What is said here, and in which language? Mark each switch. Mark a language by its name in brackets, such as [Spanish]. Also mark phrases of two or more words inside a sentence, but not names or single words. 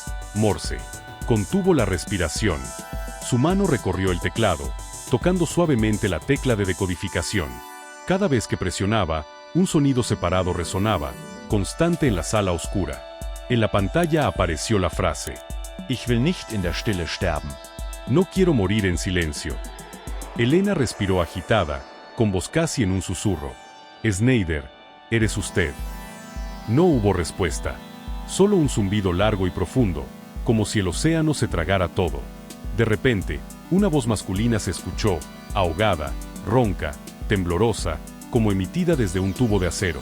[Spanish] Morse contuvo la respiración. Su mano recorrió el teclado, tocando suavemente la tecla de decodificación. Cada vez que presionaba, un sonido separado resonaba, constante en la sala oscura. En la pantalla apareció la frase: [German] Ich will nicht in der Stille sterben. [Spanish] No quiero morir en silencio. Elena respiró agitada, con voz casi en un susurro. Snyder, ¿eres usted? No hubo respuesta. Solo un zumbido largo y profundo, como si el océano se tragara todo. De repente, una voz masculina se escuchó, ahogada, ronca, temblorosa, como emitida desde un tubo de acero.